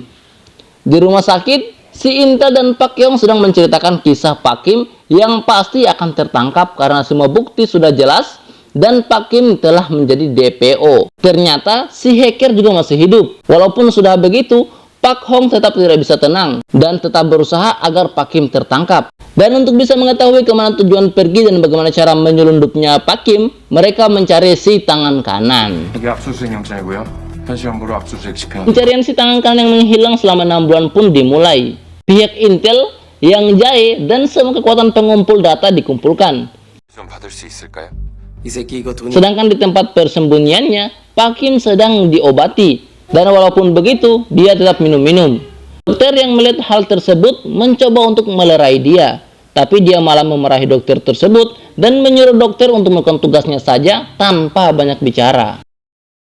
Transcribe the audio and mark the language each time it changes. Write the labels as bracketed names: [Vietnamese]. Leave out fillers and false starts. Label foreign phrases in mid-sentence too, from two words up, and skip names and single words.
[Indonesian] Di rumah sakit, si Intel dan Pak Yong sedang menceritakan kisah Pak Kim yang pasti akan tertangkap karena semua bukti sudah jelas dan Pak Kim telah menjadi DPO. Ternyata si hacker juga masih hidup. Walaupun sudah begitu, Pak Hong tetap tidak bisa tenang dan tetap berusaha agar Pak Kim tertangkap. Dan untuk bisa mengetahui kemana tujuan pergi dan bagaimana cara menyelundupnya Pak Kim, mereka mencari si tangan kanan. [Korean] 이게 압수수색 영장이고요. 현시연부로 압수수색 집행. [Indonesian] Pencarian si tangan kanan yang menghilang selama 6 bulan pun dimulai. Pihak Intel yang jahe dan semua kekuatan pengumpul data dikumpulkan. [Korean] 좀 받을 수 있을까요? [Indonesian] Sedangkan di tempat persembunyiannya, Pak Kim sedang diobati. Dan walaupun begitu, dia tetap minum-minum. Dokter yang melihat hal tersebut mencoba untuk melerai dia. Tapi dia malah memarahi dokter tersebut dan menyuruh dokter untuk melakukan tugasnya saja tanpa banyak bicara.